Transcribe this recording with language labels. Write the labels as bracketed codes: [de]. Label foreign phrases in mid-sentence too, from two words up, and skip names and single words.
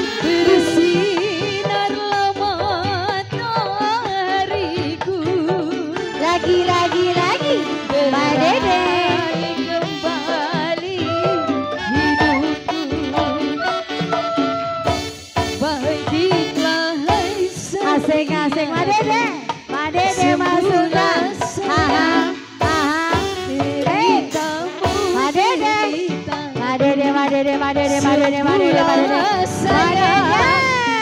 [id] Bersinarlah matahariku. lagi Mbak Dede. Kembali hidupku. Bangkitlah hai Asing-asing Mbak Dede. Mbak Dede masukkan. Aha, aha. deritamu. Mbak Dede. Mbak Dede, Mbak Dede, Mbak Dede, Mbak Dede, Mbak Dede, Mbak Dede. Sembuhlah sayang.